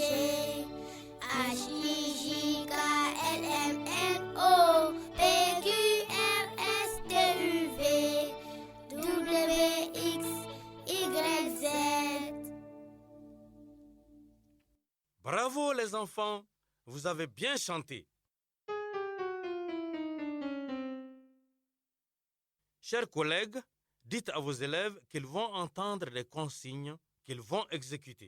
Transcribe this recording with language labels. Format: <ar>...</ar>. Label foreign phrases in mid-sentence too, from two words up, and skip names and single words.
<fr>G, H, I, J, K, L, M, N, O, P, Q, R, S, T, U, V, W, X, Y, Z. Bravo les enfants, vous avez bien chanté. Chers collègues, dites à vos élèves qu'ils vont entendre des consignes qu'ils vont exécuter.</fr>